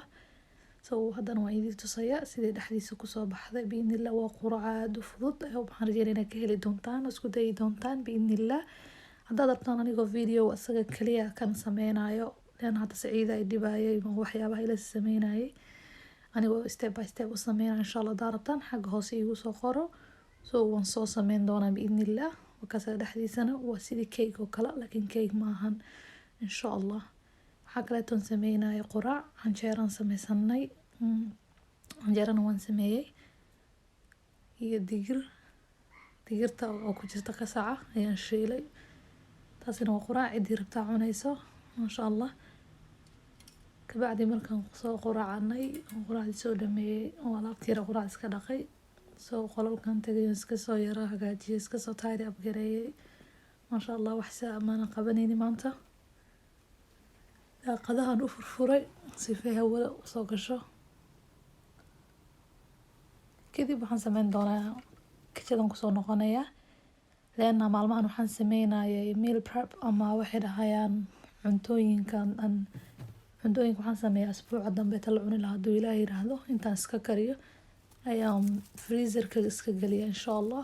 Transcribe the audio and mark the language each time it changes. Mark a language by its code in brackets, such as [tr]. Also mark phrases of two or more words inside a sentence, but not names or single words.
[so] So haddana waan idin tusayaa sidii dhexdiisa ku soo baxday biidnillah. waa quraac aad u fudud waxaan rajeynayaa inaad ka heli doontaan isku dayi doontaan biidnillah. haddaad rabtaan anigoo video asaga kaliya kan sameynayo leena hadda Saciida ay dhibayay waxyaabaha ila sameynayay anigoo [en] step by step [so] u sameynaa [ar] إن شاء الله. [so] haddaad rabtaan xagga hoose igu soo qoro so waan soo sameyn doonaa biidnillah. wakaas dhexdiisana waa sidii cake oo kale laakiin cake ma ahan [ar] إن شاء الله. [so] waxaa kaleeto sameynayo quraac canjeeraan sameysanay canjeerana waan sameeyay iyo digirta oo ku jirta qasaca ayaan shiilay taasina waa quraac cidii rabtaa cunayso [ar] ما شاء الله. [so] kabacdi markaan soo quraacnay quraacdii soo dhameeyay oo alaabtii yar quraac iska dhaqay soo qolalkan tagay iska soo yara hagaajiyay iska soo [en] tidy up [so] gareeyay [ar] ما شاء الله. [so] wax saamaana qabanayni maanta daaqadahan u furfuray si hawo soo gasho. kadib waxaan sameyn doonaa kitchen ku soo noqonayaa leena maalmahan waxaan sameynayay [en] meal prep [so] ama waxay dhahayaan cuntooyinkan waxaan sameeyaa asbuuca dambe ta la cuni lahaa hadduu Ilaahay yiraahdo intaan iska kariyo ayaan freezerka iska galiya [ar] إن شاء الله.